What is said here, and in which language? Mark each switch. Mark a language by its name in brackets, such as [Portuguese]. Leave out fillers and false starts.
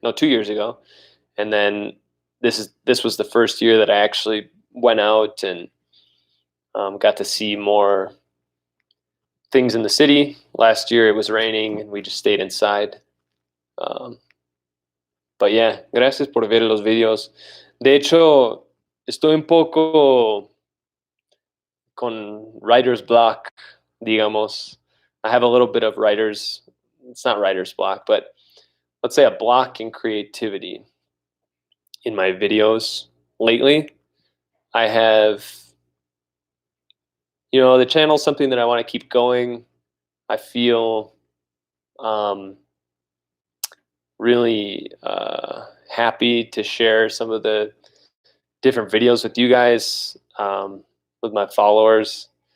[English] No, 2 years ago, and then this was the first year that I actually went out and got to see more things in the city. Last year it was raining and we just stayed inside. But yeah, [Spanish] gracias por ver los videos. De hecho, estoy un poco con writer's block, digamos. [English] I have a little bit of it's not writer's block, but let's say a block in creativity in my videos lately. I have, the channel's something that I want to keep going. I feel really happy to share some of the different videos with you guys, with my followers.